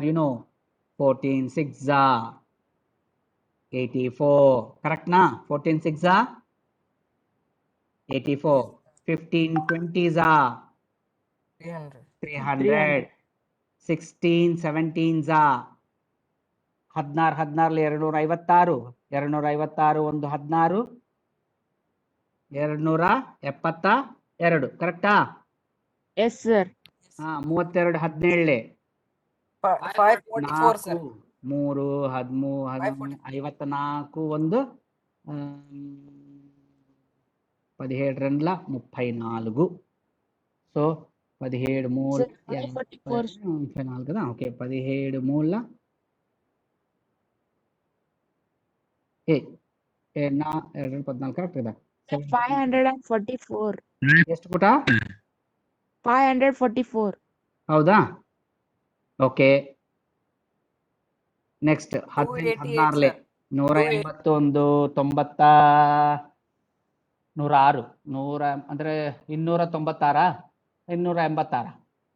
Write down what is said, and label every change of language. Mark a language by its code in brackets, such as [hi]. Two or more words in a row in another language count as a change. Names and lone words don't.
[en] You know, 14 6 are 84. Correct na? 14 6 are 84. 15 20 are 300. 16 17 are 16 16 256 256 ಒಂದು 16 272. ಕರೆಕ್ಟಾ? Yes, sir. 32 17 544 sir. [kn] 3 13 54 ಒಂದು 17 34. [te] సో 17 3 [en] Sir, 544. [te] 34 కదా. ఓకే, 17 3 నా 2 14 కరెక్ట్ కదా. 544. [kn] ಎಷ್ಟು ಪುಟ? 544. ಹೌದಾ? ಓಕೆ, ನೆಕ್ಸ್ಟ್ 16 181 90 106 100 ಅಂದ್ರೆ 296 286